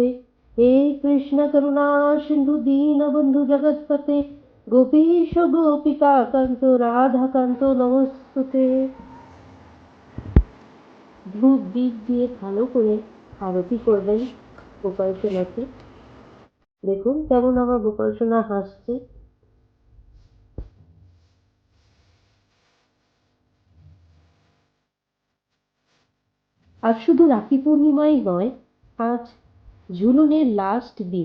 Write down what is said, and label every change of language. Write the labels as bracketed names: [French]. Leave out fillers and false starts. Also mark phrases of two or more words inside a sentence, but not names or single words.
[Sanskrit] हे कृष्ण करुणा सिंधु दीनबंधु जगत्पते गोपीश गोपिकान्त राधाकान्त नमस्तुते। [Bangla] ধূপ দীপ দিয়ে ভালো করে আরতি করবেন গোপাল সোনাকে। দেখুন কেমন আমার গোপাল সোনা হাসছে। আজ শুধু রাখি পূর্ণিমাই নয়, আজ ঝুলনের লাস্ট দিন।